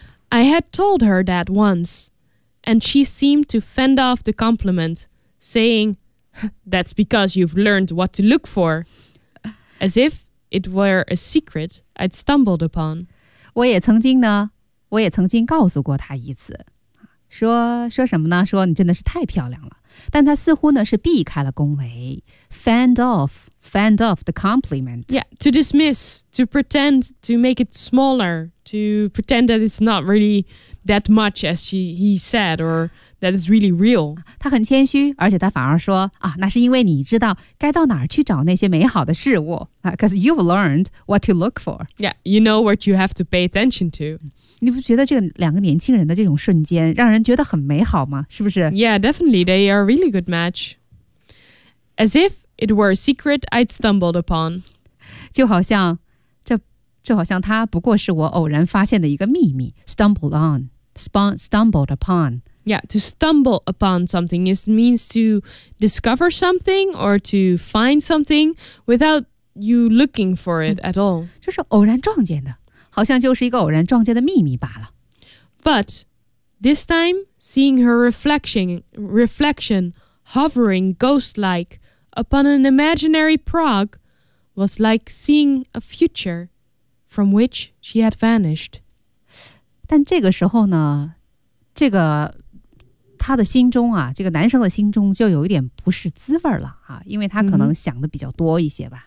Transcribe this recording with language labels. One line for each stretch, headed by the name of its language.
English: I had told her that once, and she seemed to fend off the compliment, saying, "That's because you've learned what to look for," as if it were a secret I'd stumbled upon.
Chinese: 我也曾经呢，我也曾经告诉过她一次，说什么呢？说你真的是太漂亮了。但他似乎呢是避开了恭维
English: fend off the compliment Yeah, to dismiss, to pretend, to make it smaller To pretend that it's not really that much as he said Or that it's really real
Chinese: 他很谦虚而且他反而说啊，那是因为你知道该到哪儿去找那些美好的事物
English: Because you've learned what to look for Yeah, you know what you have to pay attention to
Chinese: 你不觉得这个两个年轻人的这种瞬间让人觉得很美好吗是不是
English: Yeah, definitely, they are a really good match As if it were a secret I'd stumbled upon
Chinese: 就好像就好像它不过是我偶然发现的一个秘密
English: stumbled on, stumbled upon. Yeah, to stumble upon something is means to discover something or to find something without you looking for it at all.
Chinese: 就是偶然撞见的好像就是一个偶然撞见的秘密罢了。
English: But this time, seeing her reflection hovering ghost-like upon an imaginary Prague was like seeing a future. From which she had vanished.
Chinese: 但这个时候呢，这个他的心中啊，这个男生的心中就有一点不是滋味了啊，因为他可能想的比较多一些吧。